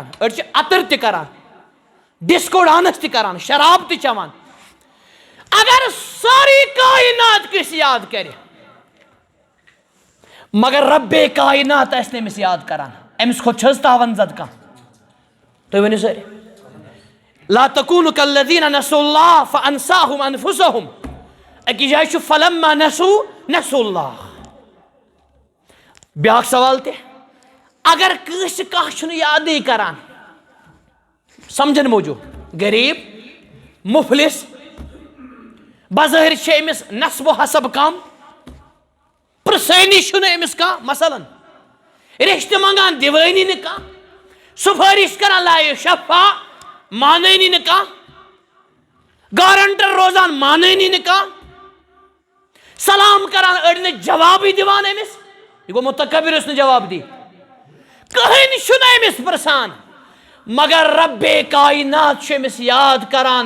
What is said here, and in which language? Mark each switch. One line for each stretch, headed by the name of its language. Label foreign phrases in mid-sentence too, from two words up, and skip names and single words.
Kashmiri: أڑۍ چھِ عطر تہِ کران ڈسکو ڈانس تہِ کران شراب تہِ چٮ۪وان. اگر سٲری کائنات کٲنٛسہِ یاد کرِ مگر ربے کائنات آسہِ نہٕ أمِس یاد کران أمِس کھۄتہٕ چھِ حظ تاوان زد کانٛہہ؟ تُہۍ ؤنِو سٲری.
Arabic: لا تکونوا کالذین نسوا اللہ فانساہم انفسہم.
Kashmiri: اکی جائے چھُ
Arabic: فلما نسوا اللہ.
Kashmiri: بیاکھ سوال تہِ اگر کٲنٛسہِ کانٛہہ چھُنہٕ یادٕے کران سمجھن موٗجوٗب غریٖب مُفلِس بظٲہِر چھِ أمِس نسب و حسب کم پرٛژھٲنی چھُنہٕ أمِس کانٛہہ مثلاً رِشتہٕ منٛگان دِوٲنی نہٕ کانٛہہ سُفٲرِش کران لا شفا مانٲنی نہٕ کانٛہہ گارنٹر روزان مانٲنی نہٕ کانٛہہ سلام کران أڑۍ نہٕ جوابٕے دِوان أمِس یہِ گوٚو مُتکبر یُس نہٕ جواب دی کٕہٕنۍ چھُنہٕ أمِس پرٛژھان مگر رب کائنات چھُ أمِس یاد کران.